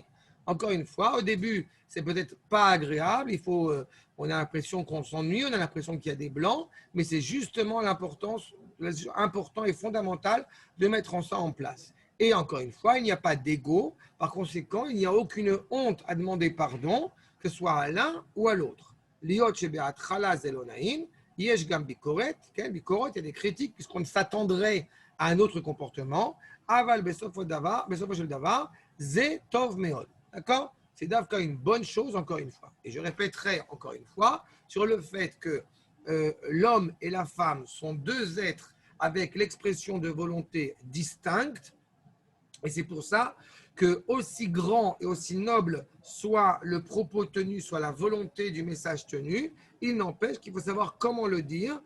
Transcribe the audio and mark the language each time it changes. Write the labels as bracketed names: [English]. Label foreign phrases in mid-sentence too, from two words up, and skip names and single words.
[French] Encore une fois, au début, c'est peut-être pas agréable, on a l'impression qu'on s'ennuie, on a l'impression qu'il y a des blancs, mais c'est justement l'importance important et fondamental de mettre ça en place. Et encore une fois, il n'y a pas d'ego, par conséquent, il n'y a aucune honte à demander pardon, que ce soit à l'un ou à l'autre. [Hebrew] להיות שבהתחלה זה לא נעים יש גם ביקורת ביקורת, [French] il y a des critiques puisqu'on s'attendrait à un autre comportement. [Hebrew] אבל בסופו של דבר זה טוב מאוד. [French] D'accord? C'est d'abord une bonne chose, encore une fois. Et je répéterai encore une fois sur le fait que l'homme et la femme sont deux êtres avec l'expression de volonté distincte. Et c'est pour ça que aussi grand et aussi noble soit le propos tenu, soit la volonté du message tenu, il n'empêche qu'il faut savoir comment le dire.